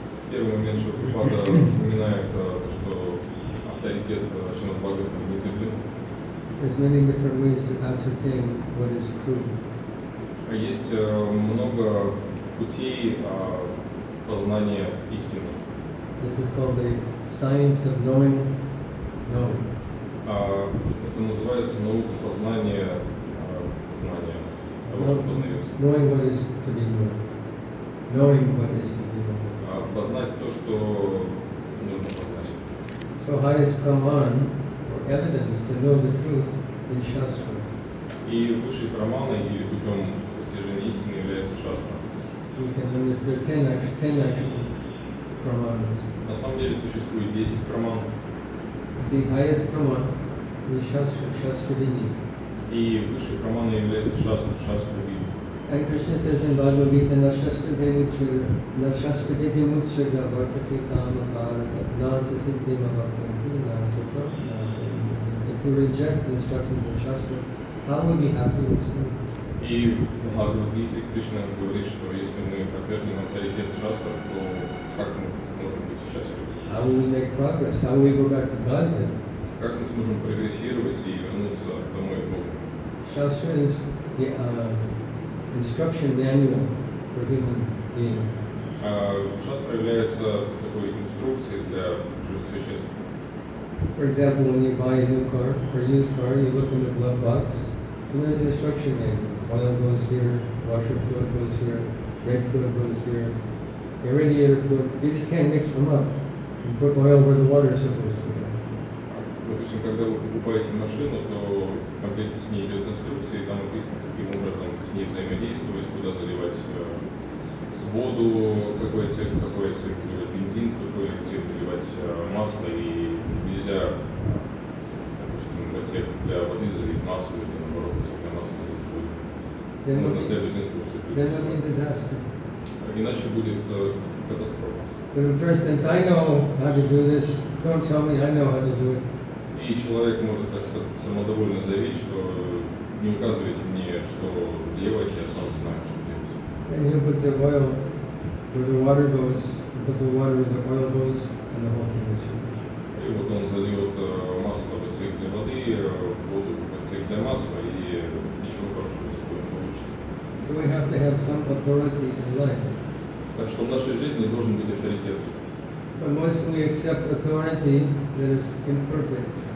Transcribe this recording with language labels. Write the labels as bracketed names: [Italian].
[Russian] Первый момент, что Прабхупада упоминает, что авторитет Шримад Бхагаватам незыблем. [English] There's many different ways to ascertain what is true. [Russian] Есть много путей познания истины. [English] This is called the science of knowing knowing. [Russian] Это называется наука познания знания, того, что познается. [English] Knowing what is to be known. Knowing what is to be known. [Russian] Познать то, что нужно познать. [English] So highest praman, or evidence to know the truth, is Shastra. [Russian] И высшей праманой или путем достижения истины является шастра. [English] You can understand 10 actual pramanas. [Russian] На самом деле существует 10 праман. [English] The highest praman is Shastra, Shastradini. [Russian] И высшей праманой является шастра, шастра вида. [English] And Krishna says in Bhagavad Gita, [Sanskrit] Nashastrade Mutsraja Vartake Kama Karaka Nasa Siddhi Mahapati Nasa Prabhu. [English] If you reject the instructions of Shastra, how will we be happy in this life? [Russian] И в Бхагавад-гите Кришна говорит, что если мы подвергнем авторитет шастр, то как мы можем быть счастливы? [English] How will we make progress? How will we go back to Godhead? [Russian] Как мы сможем прогрессировать и вернуться домой к Богу? [English] Shastra is the instruction manual for human being. [Russian] Шастра является такой инструкцией для живых существ. [English] For example, when you buy a new car or used car, you look in the glove box, and there's an instruction manual. Oil goes here, washer fluid goes here, brake fluid goes here, the radiator fluid. You just can't mix them up and put oil where the water is supposed to be. [Russian] Допустим, когда вы покупаете машину, то в комплекте с ней идет инструкция, и там написано, каким образом с ней взаимодействовать, куда заливать воду, какой цвет заливать бензин, какой цвет заливать масло, и нельзя, допустим, в отсек для воды залить масло, или наоборот, в отсек для масла залить воду. Нужно следовать инструкции. [English] Then will be disaster. [Russian] Иначе будет катастрофа. [English] But first, if I know how to do this, don't tell me I know how to do it. [Russian] И человек может так самодовольно заявить, что не указывайте мне, что делать, я сам знаю, что делать. [English] And you put the oil where the water goes, you put the water where the oil goes, and the whole thing is finished. [Russian] И вот он зальет масло в отсек для воды, воду в отсек для масла, и ничего хорошего из этого не получится. [English] So we have to have some authority in life. [Russian] Так что в нашей жизни должен быть авторитет. [English] But mostly we accept authority that is imperfect.